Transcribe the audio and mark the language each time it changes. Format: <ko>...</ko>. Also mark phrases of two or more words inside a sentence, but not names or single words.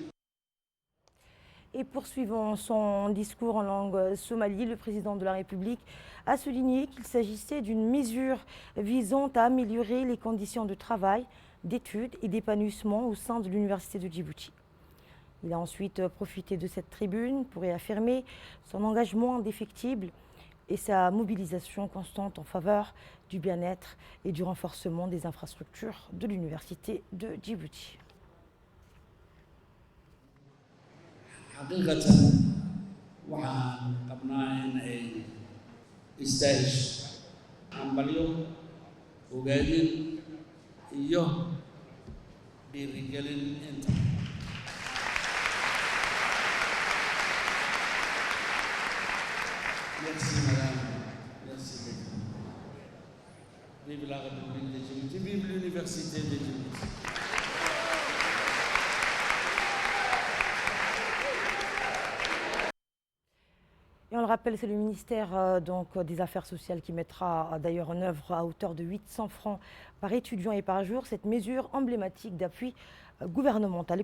<fr>Et poursuivant son discours en langue somalie, le président de la République a souligné qu'il s'agissait d'une mesure visant à améliorer les conditions de travail, d'études et d'épanouissement au sein de l'Université de Djibouti. Il a ensuite profité de cette tribune pour réaffirmer son engagement indéfectible et sa mobilisation constante en faveur du bien-être et du renforcement des infrastructures de l'Université de Djibouti. حقيقة</fr> <so>waxaan qabnaa in ay istaahisho hambalyo ogaadin iyo dhiirigelin inta</so> <fr>merci madame merci beaucoup vive la République de Djibouti vive l'Université de Djibouti. Et on le rappelle, c'est le ministère des Affaires sociales qui mettra d'ailleurs en œuvre à hauteur de 800 francs par étudiant et par jour cette mesure emblématique d'appui gouvernemental.</fr>